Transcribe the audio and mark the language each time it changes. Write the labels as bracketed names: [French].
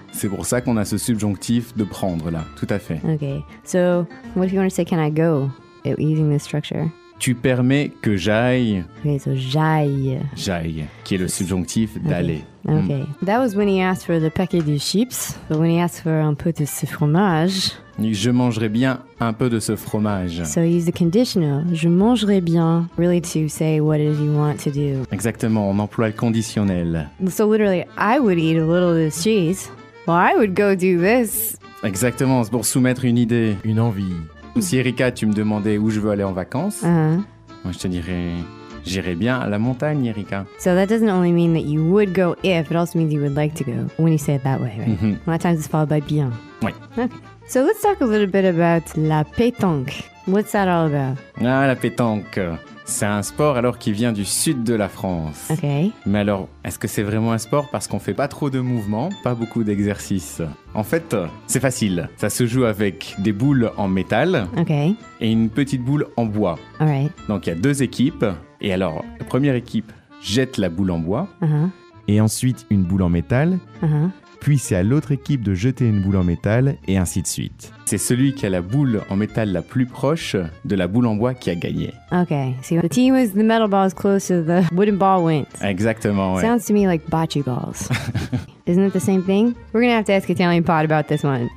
[French] C'est pour ça qu'on a ce subjonctif de prendre là, tout à fait. [English] Okay, so what if you want to say can I go using this structure? [French] Tu permets que j'aille. [English] Okay, so [French] j'aille. J'aille, qui est le subjonctif d'aller. [English] Okay, that was when he asked for the [French] paquet de chips, [English] but when he asked for [French] un peu de ce fromage. Je mangerai bien un peu de ce fromage. [English] So use the conditional. [French] Je mangerai bien, [English] really to say what it is you want to do. [French] Exactement, on emploie le conditionnel. [English] So literally, I would eat a little of this cheese. Well, I would go do this. [French] Exactement, c'est pour soumettre une idée, une envie. Si Erika, tu me demandais où je veux aller en vacances, moi je te dirais, j'irai bien à la montagne, Erika. [English] So that doesn't only mean that you would go if, it also means you would like to go, when you say it that way, right? Mm-hmm. A lot of times it's followed by bien. [French] Oui. [English] Okay. So let's talk a little bit about la pétanque. What's that all about? [French] Ah, la pétanque. C'est un sport alors qui vient du sud de la France. [English] Ok. [French] Mais alors, est-ce que c'est vraiment un sport parce qu'on fait pas trop de mouvements, pas beaucoup d'exercices? En fait, c'est facile. Ça se joue avec des boules en métal. Ok. Et une petite boule en bois. [English] All right. [French] Donc il y a deux équipes. Et alors, la première équipe jette la boule en bois. Et ensuite, une boule en métal. Puis c'est à l'autre équipe de jeter une boule en métal, et ainsi de suite. C'est celui qui a la boule en métal la plus proche de la boule en bois qui a gagné. [English] Okay, so the team with the metal ball is closer, the wooden ball wins. [French] Exactement, ouais. [English] Sounds to me like bocce balls. Isn't it the same thing? We're gonna have to ask Italian Pod about this one.